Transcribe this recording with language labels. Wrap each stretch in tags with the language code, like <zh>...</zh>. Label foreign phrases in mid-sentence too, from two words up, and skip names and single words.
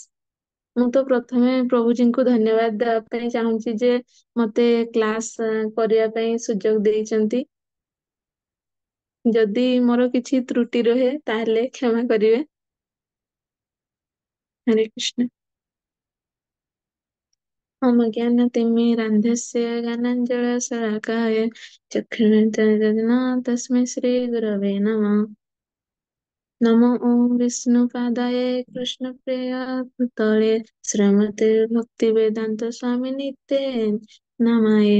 <or>ମୁଁ ତ ପ୍ରଥମେ ପ୍ରଭୁଜୀଙ୍କୁ ଧନ୍ୟବାଦ ଦେବା ପାଇଁ ଚାହୁଁଛି ଯେ ମତେ କ୍ଲାସ୍ କରିବା ପାଇଁ ସୁଯୋଗ ଦେଇଛନ୍ତି। ଯଦି ମୋର କିଛି ତ୍ରୁଟି ରହେ ତାହେଲେ କ୍ଷମା କରିବେ। ହରେ କୃଷ୍ଣ।</or> <sa>मम ज्ञानतिमिरान्धस्य ज्ञानाञ्जनशलाकया चक्षुरुन्मिलितं तस्मै श्रीगुरवे नमः। नमो ॐ विष्णुपादाय कृष्णप्रियभूतले श्रीमते भक्तिवेदान्तस्वामिनिते नमाय।</sa>